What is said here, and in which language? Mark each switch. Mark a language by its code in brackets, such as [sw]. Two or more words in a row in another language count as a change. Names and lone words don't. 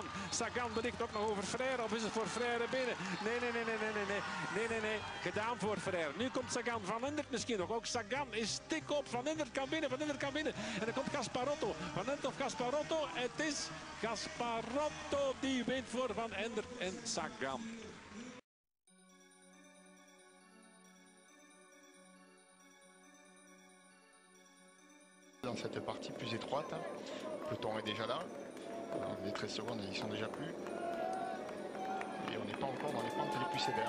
[nl] Sagan bericht ook nog over Frère. Of is het voor Frère binnen? Nee. Gedaan voor Frère. Nu komt Sagan. Van Endert misschien nog. Ook Sagan is stik op. Van Endert kan binnen. En dan komt Gasparotto. Van Endert of Gasparotto. Het is Gasparotto die wint voor Van Endert en Sagan. [fr] Dans cette partie plus étroite, le peloton est déjà là. Alors, les 13 secondes, ils sont déjà plus. Et on n'est pas encore dans les pentes les plus sévères.